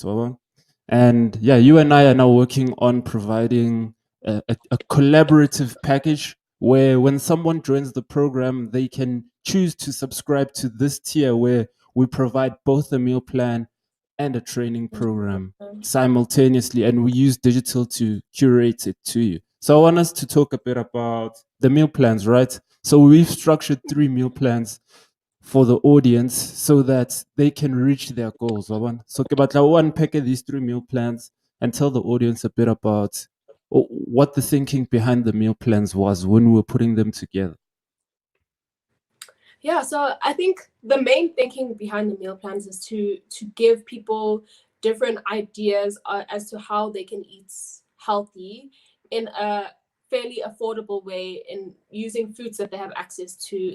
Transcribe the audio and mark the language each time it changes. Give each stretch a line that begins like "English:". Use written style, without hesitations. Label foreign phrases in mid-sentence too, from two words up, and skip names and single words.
English: And yeah, you and I are now working on providing a collaborative package where when someone joins the program, they can choose to subscribe to this tier where we provide both a meal plan and a training program simultaneously, and we use digital to curate it to you. So I want us to talk a bit about the meal plans, right? So we've structured 3 meal plans for the audience so that they can reach their goals. So
Tswana: ke batla o
English: unpack these 3 meal plans and tell the audience a bit about what the thinking behind the meal plans was when we were putting them together. Yeah, so I think the main thinking behind the meal plans is to give people different ideas as to how they can eat healthy in a fairly affordable way, in using foods that they have access to.